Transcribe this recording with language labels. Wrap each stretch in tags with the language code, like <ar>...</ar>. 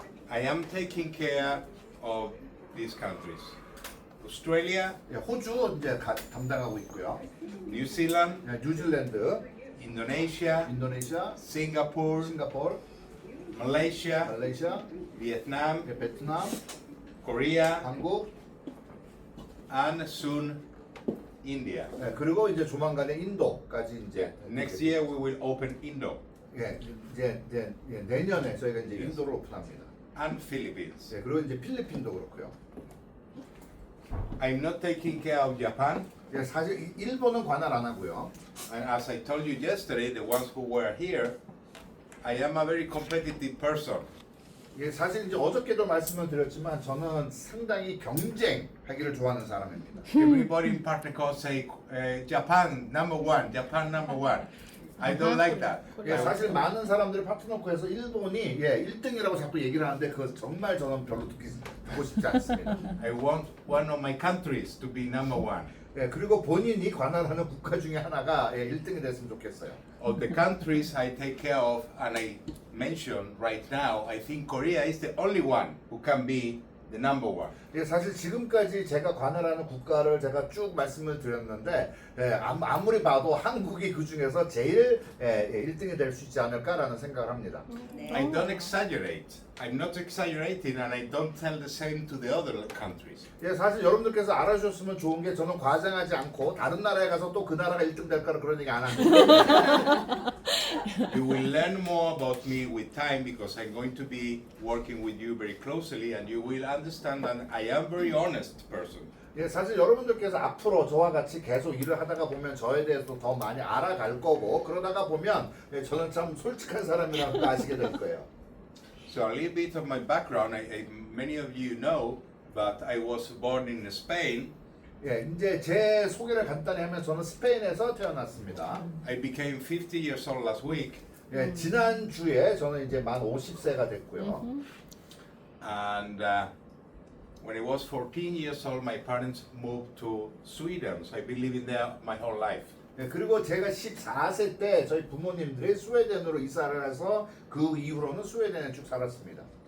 <en>I am taking care of these countries. Australia,</en> <ko>예, 호주 이제 담당하고 있고요.</ko> <en>New Zealand,</en> <ko>예, 뉴질랜드,</ko> <en>Indonesia,</en> <ko>인도네시아,</ko> <en>Singapore,</en> <ko>싱가포르,</ko> <en>Malaysia,</en> <ko>말레이시아,</ko> <en>Vietnam,</en> <ko>예, 베트남,</ko> <en>Korea,</en> <ko>한국,</ko> <en>and soon India.</en> <ko>예, 그리고 이제 조만간에 인도까지 이제</ko> <en>Next year we will open Indo</en> <ko>예, 이제 내년에 저희가 이제 인도를 오픈합니다.</ko> <en>and Philippines.</en> <ko>예, 그리고 이제 필리핀도 그렇고요.</ko> <en>I'm not taking care of Japan.</en> <ko>예, 사실 일본은 관할 안 하고요.</ko> <en>And as I told you yesterday, the ones who were here, I am a very competitive person.</en> <ko>예, 사실 이제 어저께도 말씀을 드렸지만 저는 상당히 경쟁하기를 좋아하는 사람입니다.</ko> <en>Everybody in PartnerCo say Japan number one, Japan number one. I don't like that.</en> <ko>예, 사실 많은 사람들이 파트너코에서 일본이 1등이라고 자꾸 얘기를 하는데 그것 정말 저는 별로 듣고 싶지 않습니다.</ko> <en>I want one of my countries to be number one.</en> <ko>예, 그리고 본인이 관할하는 국가 중에 하나가 1등이 됐으면 좋겠어요.</ko> <en>Of the countries I take care of and I mention right now, I think Korea is the only one who can be the number one.</en> <ko>예, 사실 지금까지 제가 관할하는 국가를 제가 쭉 말씀을 드렸는데 아무리 봐도 한국이 그 중에서 제일 1등이 될 수 있지 않을까라는 생각을 합니다.</ko> <en>I don't exaggerate. I'm not exaggerating and I don't tell the same to the other countries.</en> <ko>예, 사실 여러분들께서 알아주셨으면 좋은 게 저는 과장하지 않고 다른 나라에 가서 또 그 나라가 1등 될까라 그런 얘기 안 합니다.</ko> <en>You will learn more about me with time because I'm going to be working with you very closely and you will understand that I am a very honest person.</en> <ko>예, 사실 여러분들께서 앞으로 저와 같이 계속 일을 하다가 보면 저에 대해서 더 많이 알아갈 거고 그러다가 보면 저는 참 솔직한 사람이라는 걸 아시게 될 거예요.</ko> <en>So a little bit of my background, many of you know, but I was born in Spain.</en> <ko>예, 이제 제 소개를 간단히 하면 저는 스페인에서 태어났습니다.</ko> <en>I became 50 years old last week.</en> <ko>예, 지난 주에 저는 이제 만 50세가 됐고요.</ko> <en>And when I was 14 years old, my parents moved to Sweden. So I've been living there my whole life.</en> <ko>예, 그리고 제가 14세 때 저희 부모님들이 스웨덴으로 이사를 해서 그 이후로는 스웨덴에 쭉 살았습니다.</ko>